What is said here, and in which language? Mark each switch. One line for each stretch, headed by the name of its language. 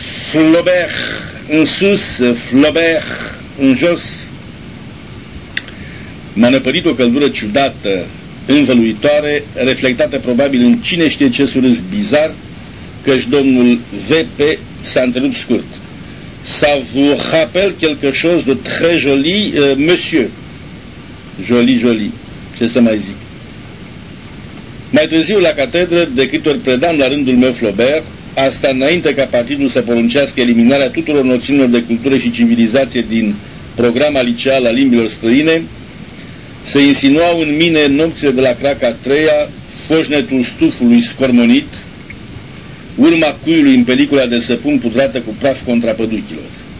Romanian: Flaubert în sus, Flaubert în jos. M-a năpărit o căldură ciudată, învăluitoare, reflectată probabil în cine știe ce surâs bizar, căci domnul V.P. s-a întrerupt scurt.
French: Ça vous rappelle quelque chose de très joli, monsieur. Joli, joli.
Romanian: Ce să mai zic? Mai târziu la catedră, de câte ori predam la rândul meu Flaubert, asta înainte ca partidul să poruncească eliminarea tuturor noțiunilor de cultură și civilizație din programa liceală a limbilor străine, se insinuau în mine nopțile de la craca a treia, foșnetul stufului scormonit, urma cuiului în pelicula de săpun pudrată cu praf contra păduchilor.